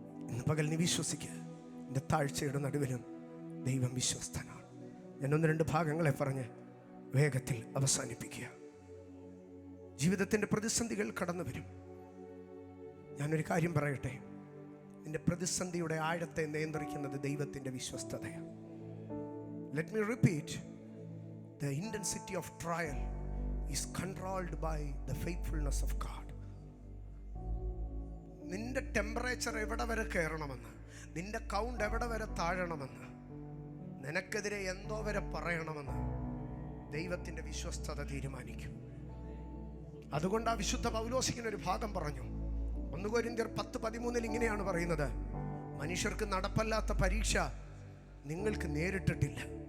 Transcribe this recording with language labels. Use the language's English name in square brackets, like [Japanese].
[Malayalam] ഇന്ന് പകൽ നീ വിശ്വസിക്കുക, എൻ്റെ താഴ്ചയുടെ നടുവിലും ദൈവം വിശ്വസ്തനാണ്. ഞാൻ 1-2 ഭാഗങ്ങളെ പറഞ്ഞ് വേഗത്തിൽ അവസാനിപ്പിക്കുക. ജീവിതത്തിൻ്റെ പ്രതിസന്ധികൾ കടന്നു വരും. ഞാനൊരു കാര്യം പറയട്ടെ, നിന്റെ പ്രതിസന്ധിയുടെ ആഴത്തെ നിയന്ത്രിക്കുന്നത് ദൈവത്തിൻ്റെ വിശ്വസ്തതയാണ്. [English] Let me repeat, the intensity of trial is controlled by the faithfulness of God. [Malayalam] നിന്റെ ടെമ്പറേച്ചർ എവിടെ വരെ കയറണമെന്ന്, നിന്റെ കൗണ്ട് എവിടെ വരെ താഴണമെന്ന്, നിനക്കെതിരെ എന്തോ വരെ പറയണമെന്ന് ദൈവത്തിൻ്റെ വിശ്വസ്തത തീരുമാനിക്കും. അതുകൊണ്ട് ആ വിശുദ്ധ പൗലോസ് ഇങ്ങനെ ഒരു ഭാഗം പറഞ്ഞു. 1 കൊരിന്ത്യർ 10:13 ഇങ്ങനെയാണ് പറയുന്നത്: മനുഷ്യർക്ക് നടപ്പല്ലാത്ത പരീക്ഷ നിങ്ങൾക്ക് നേരിട്ടിട്ടില്ല.